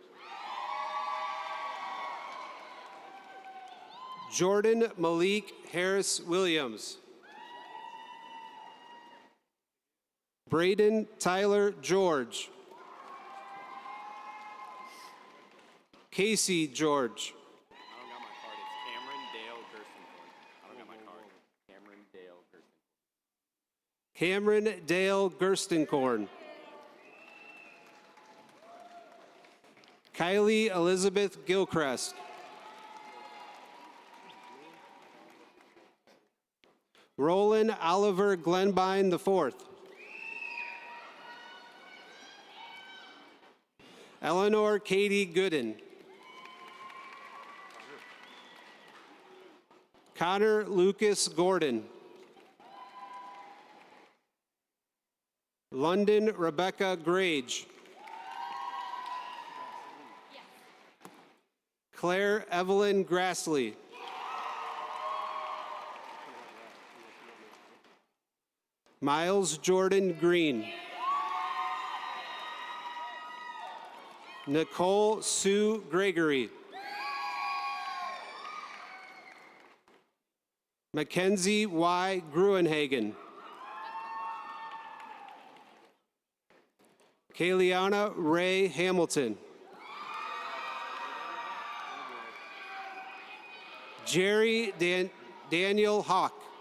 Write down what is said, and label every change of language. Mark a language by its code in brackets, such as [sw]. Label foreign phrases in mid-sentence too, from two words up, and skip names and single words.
[en] Jordan Malik Harris Williams. Braden Tyler George. Casey George. I don't got my card. It's Cameron Dale Gerstenkorn. I don't got my card. Cameron Dale Gerstenkorn. Cameron Dale Gerstenkorn. Kylie Elizabeth Gilchrist. Roland Oliver Glenbine IV. Eleanor Katie Gooden. Connor Lucas Gordon. London Rebecca Grage. Claire Evelyn Grassley. Miles Jordan Green. Nicole Sue Gregory. Mackenzie Y. Gruenhagen. Kayliana Ray Hamilton. Jerry Daniel Hawk.